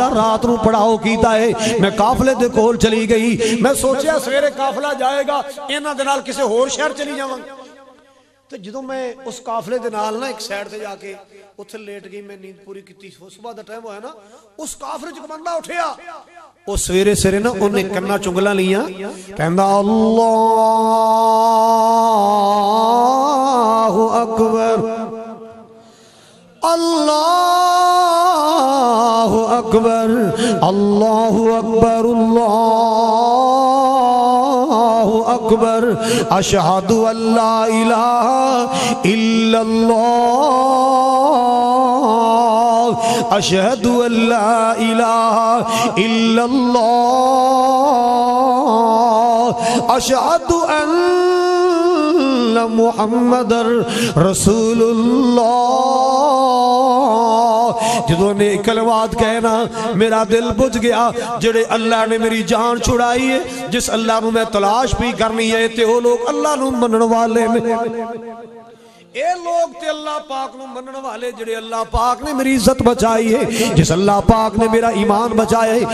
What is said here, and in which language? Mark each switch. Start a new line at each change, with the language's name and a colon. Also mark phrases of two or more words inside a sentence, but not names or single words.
Punjabi: ਰਾਤ ਨੂੰ ਪੜਾਓ ਕੀਤਾ ਹੈ ਮੈਂ ਕਾਫ਼ਲੇ ਦੇ ਕੋਲ ਚਲੀ ਗਈ ਮੈਂ ਸੋਚਾ ਸਵੇਰੇ ਕਾਫ਼ਲਾ ਜਾਏਗਾ ਇਨ੍ਹਾਂ ਦੇ ਨਾਲ ਕਿਸੀ ਹੋਰ ਸ਼ਹਿਰ ਚਲੀ ਜਾਵਾਂਗੀ ਤੋ ਜਦੋਂ ਮੈਂ ਉਸ ਕਾਫ਼ਲੇ ਦੇ ਨਾਲ ਨਾ ਏਕ ਸਾਈਡ ਤੇ ਜਾਕੇ ਉੱਥੇ ਲੇਟ ਗਈ ਮੈਂ ਨੀਂਦ ਪੂਰੀ ਕੀਤੀ ਸੁਬ੍ਹਾ ਦਾ ਟਾਈਮ ਹੋਇਆ ਨਾ ਉਸ ਕਾਫ਼ਲੇ ਚ ਬੰਦਾ ਉਠਿਆ ਓ ਸਵੇਰੇ ਸਵੇਰੇ ਨਾ ਉਨ੍ਹੇ ਕੰਨਾ ਚੁੰਗਲਾ ਲਿਆ ਕਹਿੰਦਾ
Arabic: الله أكبر الله أكبر الله أكبر الله أكبر أشهد أن لا إله إلا الله أشهد أن لا إله إلا الله أشهد أن محمدا رسول الله
Punjabi: ਜਦੋਂ ਨੇ ਕਲਮਾਤ ਕਹਿਣਾ ਮੇਰਾ ਦਿਲ ਬੁਝ ਗਿਆ ਜੇੜ੍ਹੇ ਅੱਲਾਹ ਨੇ ਮੇਰੀ ਜਾਨ ਛੁਡਾਈ ਹੈ ਜਿਸ ਅੱਲਾਹ ਨੂੰ ਮੈਂ ਤਲਾਸ਼ ਭੀ ਕਰਨੀ ਹੈ ਤੇ ਓ ਲੋਗ ਅੱਲਾਹ ਨੂੰ मैं तलाश भी करनी है ते ओ लोग अल्लाह नूं ਮੰਨਣ ਵਾਲੇ ਨੇ ਏ ਲੋਗ ਤੇ ਅੱਲਾਹ ਪਾਕ ਨੂੰ ਮੰਨਣ ਵਾਲੇ ਜੇੜ੍ਹੇ ਅੱਲਾਹ ਪਾਕ ਨੇ ਮੇਰੀ ਇੱਜ਼ਤ ਬਚਾਈ ਹੈ ਜਿਸ ਅੱਲਾਹ ਪਾਕ ਨੇ ਮੇਰਾ ਈਮਾਨ ਬਚਾਇਆ ਹੈ